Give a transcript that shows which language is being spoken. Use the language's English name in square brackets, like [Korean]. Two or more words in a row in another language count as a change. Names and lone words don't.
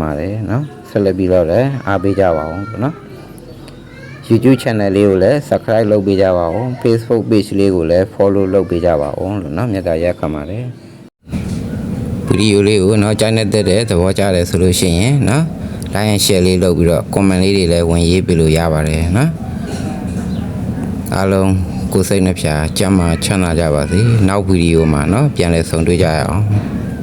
[Burmese] ပါတယ်နော်ဆက်လက်ပြီးတော့လည်းအားပေးကြပါဦးနော် [English] YouTube channel [Burmese] လေးကိုလည်း subscribe လုပ်ပေးကြပါဦး [English] Facebook page [Burmese] လေးကိုလည်း follow လုပ်ပေးကြပါဦးလို့နော်မြတ်တာရက်ခတ်ပါတယ်ဗီဒီယိုလေးကိုနော်ကြိုက်နေတဲ့သဘောကျတယ်ဆိုလို့ရှိရင်နော် [English] like and share [Burmese] လေးလုပ်ပြီးတော့ comment လေးတွေလည်းဝင်ရေးပေးလို့ရပါတယ်နော်အားလုံးကိုယ်စိတ်နှပြကျမ်းမာချမ်းသာကြပါစေနောက်ဗီဒီယိုမှာနော်ပြန်လည်ဆုံတွေ့ကြရအောင်